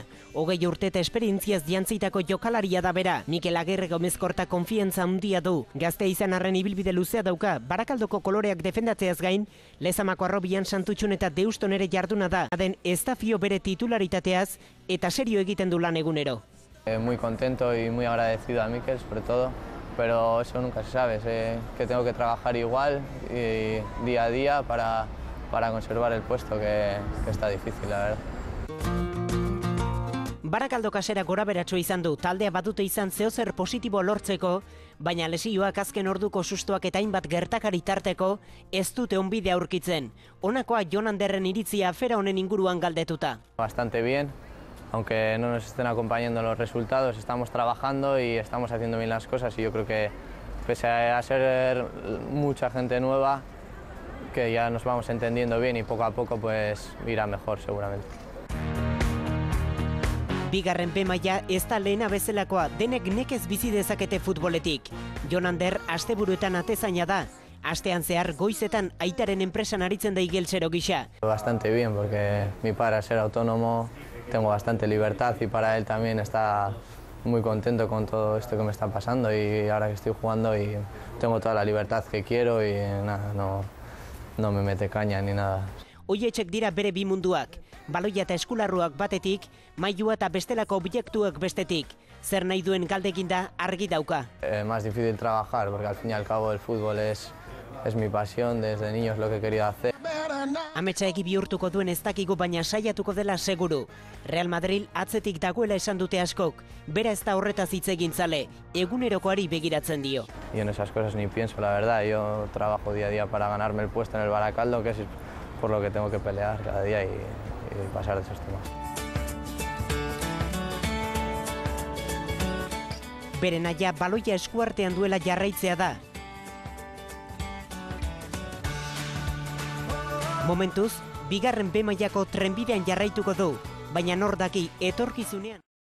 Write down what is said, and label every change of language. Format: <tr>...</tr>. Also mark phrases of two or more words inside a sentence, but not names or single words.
<eu>20 urte eta esperientziaz jantzitako jokalaria da bera. Mikel Agirre Gomezkorta konfiantza handia du. Gazte izan arren ibilbide luzea dauka, Barakaldoko koloreak defendatzeaz gain, Lezamako Arrobian Santutxun eta Deuston ere jarduna da. Aden ez da fio bere titularitateaz eta serio egiten du lan egunero.</eu> <es>Muy contento y muy agradecido a Mikel, sobre todo. Pero eso nunca se sabe, sé que tengo que trabajar igual y día a día para conservar el puesto, que está difícil, la verdad.</es> <eu>Barakaldo kasera goraberatxo izan du, taldea badute izan zeozer positibo lortzeko, baina lesioak azken orduko sustoak eta hainbat gertakari tarteko ez dute onbidea aurkitzen. Honakoa Jonanderren iritzia afera honen inguruan galdetuta.</eu> <es>Bastante bien. Aunque no nos estén acompañando los resultados, estamos trabajando y estamos haciendo bien las cosas y yo creo que pese a ser mucha gente nueva, que ya nos vamos entendiendo bien y poco a poco pues irá mejor seguramente.</es> <eu>Bigarren B-maila ez da lehena bezalakoa, denek nekez bizi dezakete futboletik. Jonander asteburuetan atezaina da. Astean zehar goizetan aitaren enpresan aritzen da igeltsero gisa.</eu> <es>Bastante bien, porque mi padre al ser autónomo tengo bastante libertad y para él también está muy contento con todo esto que me está pasando y ahora que estoy jugando y tengo toda la libertad que quiero y nada, no me mete caña ni nada.</es> <eu>Oietxek dira bere bi munduak, baloia eta eskularruak batetik, mailua eta bestelako objektuak bestetik. Zer nahi duen galdekin da argi dauka.</eu> <es>Más difícil trabajar, porque al fin y al cabo el fútbol es mi pasión, desde niño es lo que he querido hacer.</es> <eu>Ametsa egi bihurtuko duen ez dakigu, baina saiatuko dela seguru. Real Madrid atzetik dagoela esan dute askok, bera ez da horretaz hitz egin zale, egunerokoari begiratzen dio.</eu> <es>Y en esas cosas ni pienso, la verdad, yo trabajo día a día para ganarme el puesto en el Baracaldo, que es por lo que tengo que pelear cada día y pasar de esos temas.</es> <eu>Bere nahia baloia eskuartean duela jarraitzea da. Momentuz, bigarren B-mailako trenbidean jarraituko du, baina nor daki etorkizunean</eu>